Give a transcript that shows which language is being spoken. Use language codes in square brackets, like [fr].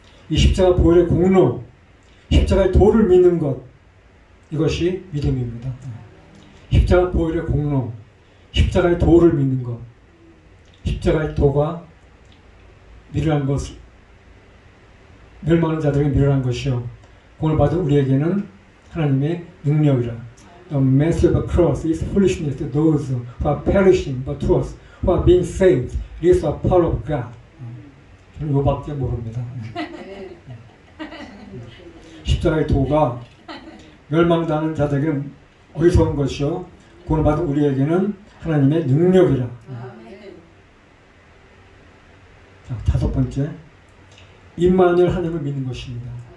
[ko] 이 십자가 보혈의 공로, 십자가의 도를 믿는 것, 이것이 믿음입니다. 십자가 보혈의 공로, 십자가의 도를 믿는 것, 십자가의 도가 미련한 것, 멸망하는 자들에게 미련한 것이요, 공을 받은 우리에게는 하나님의 능력이라. [en] The message of the cross is foolishness to those who are perishing, but to us who are being saved, it is the power of God. [ko] 저는 이거밖에 모릅니다. 십자가의 도가 멸망당하는 자들에게 어리석은 것이요, 구원을 받은 우리에게는 하나님의 능력이라. 자, 다섯 번째, 임마누엘 하나님을 믿는 것입니다.